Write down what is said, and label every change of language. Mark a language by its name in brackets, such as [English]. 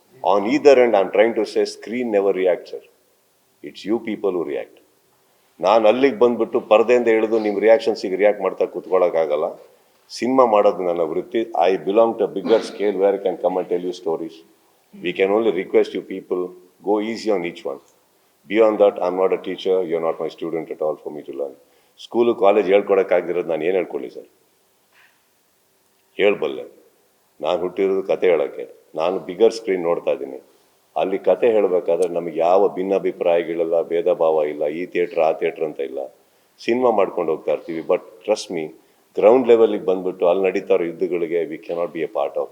[English] On either end I am trying to say screen never react sir, it's you people who react. [Kannada] ನಾನು ಅಲ್ಲಿಗೆ ಬಂದುಬಿಟ್ಟು ಪರದೆಯಿಂದ ಇಳಿದು ನಿಮ್ಮ ರಿಯಾಕ್ಷನ್ಸಿಗೆ react ಮಾಡ್ತಾ ಕೂತ್ಕೊಳ್ಳೋಕ್ಕಾಗಲ್ಲ. ಸಿನಿಮಾ ಮಾಡೋದು ನನ್ನ ವೃತ್ತಿ. [English] I belong to bigger scale where I can come and tell you stories. We can only request you people Go easy on each one. Beyond that, I'm not a teacher, you're not my student at all for me to learn. [Kannada] School college ಹೇಳ್ಕೊಡೋಕ್ಕಾಗದಿರೋದು ನಾನು ಏನು ಹೇಳ್ಕೊಳ್ಳಿ sir? ಹೇಳಬಲ್ಲೆ. ನಾನು ಹುಟ್ಟಿರೋದು ಕತೆ ಹೇಳೋಕ್ಕೆ. ನಾನು bigger screen ನೋಡ್ತಾ ಇದ್ದೀನಿ. ಅಲ್ಲಿ ಕತೆ ಹೇಳಬೇಕಾದ್ರೆ ನಮಗೆ ಯಾವ ಭಿನ್ನಾಭಿಪ್ರಾಯಗಳಿಲ್ಲ, ಭೇದ ಭಾವ ಇಲ್ಲ, ಈ ಥಿಯೇಟ್ರ್ ಆ ಥಿಯೇಟ್ರ್ ಅಂತ ಇಲ್ಲ. ಸಿನಿಮಾ ಮಾಡ್ಕೊಂಡು ಹೋಗ್ತಾ ಇರ್ತೀವಿ. [English] but trust me, [Kannada] ಗ್ರೌಂಡ್ ಲೆವೆಲಿಗೆ ಬಂದುಬಿಟ್ಟು ಅಲ್ಲಿ ನಡೀತಾ ಇರೋ ಯುದ್ಧಗಳಿಗೆ [English] We cannot be a part of.